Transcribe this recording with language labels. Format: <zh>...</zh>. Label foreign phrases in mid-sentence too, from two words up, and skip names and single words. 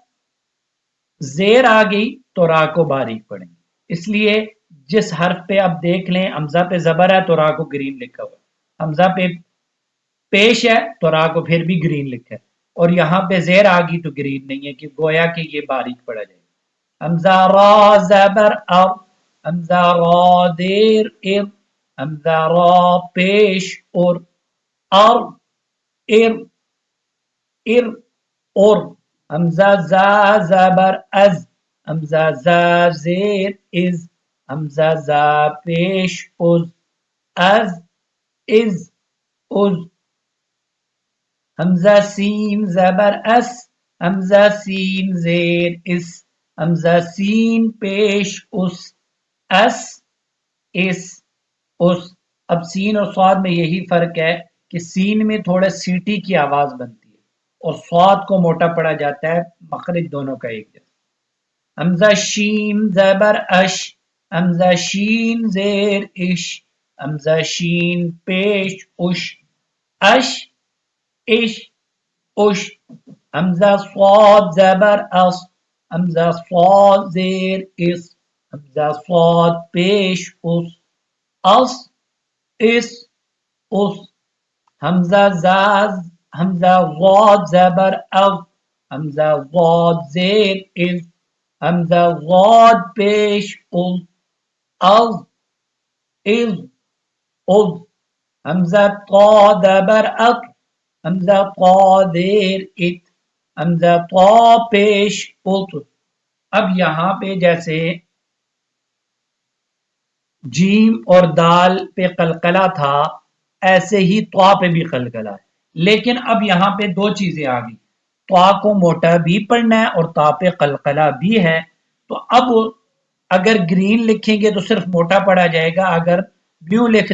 <ur>زیر آ گئی تو را کو باریک پڑھیں گے اس لیے جس حرف پہ اب دیکھ لیں حمزہ پہ زبر ہے تو را کو گرین لکھا ہوا حمزہ پہ پیش ہے تو را کو پھر بھی گرین لکھا ہے اور یہاں پہ زیر آ گئی تو گرین نہیں ہے کہ گویا کہ یہ باریک پڑا جائے حمزہ را زبر ار حمزہ را زیر ار حمزہ را پیش اور ار ار ار اور حمزہ زا زبر از حمزہ زا زیر از حمزہ زا پیش از از از از حمزہ سین زبر اس حمزہ سین زیر اس حمزہ سین پیش اس اس اس اس اب سین اور صاد میں یہی فرق ہے کہ سین میں تھوڑا سیٹی کی آواز بنتی ہے اور صاد کو موٹا پڑا جاتا ہے مخرج دونوں کا ایک جیسا حمزہ شین زبر اش حمزہ شین زیر اش حمزہ شین پیش اش اش اش اش حمزہ صاد زبر اس حمزہ صاد زیر اس حمزہ صاد پیش اس اس اس اس حمزہ زاز حمزہ ضاد زبر اغ حمزہ ضاد زیر از حمزہ ضاد پیش از از از از حمزہ طا زبر اط حمزہ طا زیر ات حمزہ طا پیش ات اب یہاں پہ جیسے جیم اور دال پہ قلقلہ تھا ایسے ہی طا پہ بھی قلقلہ ہے لیکن اب یہاں پہ دو چیزیں آ گئی طا کو موٹا بھی پڑھنا ہے اور طا پہ قلقلہ بھی ہے تو اب اگر گرین لکھیں گے تو صرف موٹا پڑھا جائے گا اگر بلیو لکھ</ur>